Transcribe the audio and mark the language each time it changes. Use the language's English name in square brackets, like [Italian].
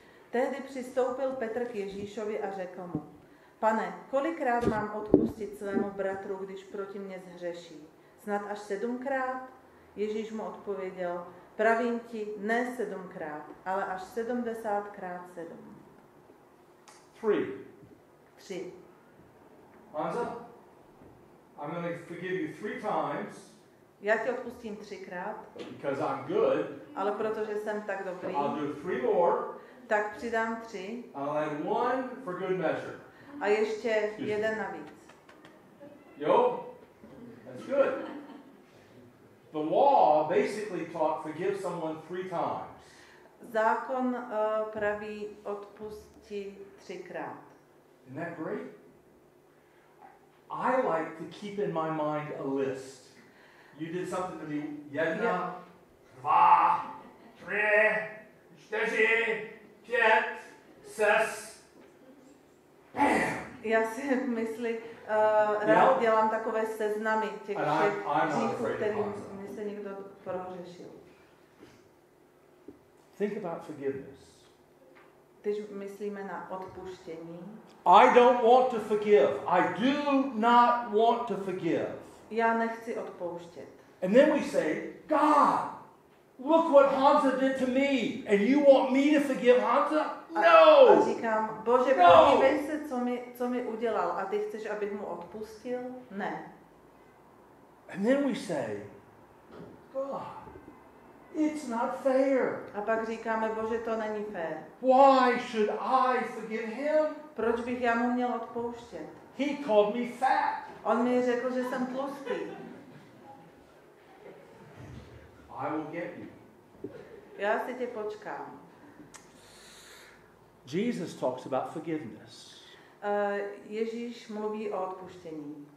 [Czech] Tehdy přistoupil Petr k Ježíšovi a řekl mu: Pane, kolikrát mám odpustit svému bratru, když proti mně zhřeší? Snad až 7krát? Ježíš mu odpověděl: Pravím ti, ne 7krát, ale až 70krát 7. [English] 3. Hansa, I'm going to forgive you 3 times. [Czech] Já ti odpustím 3krát, [English] Because I'm good, [Czech] ale protože jsem tak dobrý, [English] I'll do 3 more. [Czech] tak přidám 3 [English] I'll add 1 for good measure. [Czech] a ještě jeden navíc. [English] Yo, that's good. The law basically taught forgive someone 3 times. [Czech] Zákon praví odpusti 3krát. [English] Isn't that great? I like to keep in my mind a list. You did something to me. [Czech] Jedna, dva, tři, čtyři, pět, šest. Bam! Já si v mysli rád dělám takové seznamy těch všech hříchů, kterým mi se někdo prohřešil. [English] Think about forgiveness. [Czech] Když myslíme na odpuštění, [English] I don't want to forgive. I do not want to forgive. [Czech] já nechci odpouštět. [English] And then we say, God, look what Hansa did to me. And you want me to forgive Hansa? No! [Czech] A říkám, Bože, podívej se, co mi udělal. A ty chceš, abych mu odpustil? Ne. [English] And then we say, God, it's not fair. [Czech] A pak říkáme, Bože, to není fér. [English] Why should I forgive him? [Czech] Proč bych já mu měl odpouštět? [English] He called me fat. [Czech] On mi řekl, že jsem tlustý. [English] I will get you. [Czech] Já si tě počkám. [English] Jesus talks about forgiveness. [Czech] Ježíš mluví o odpuštění.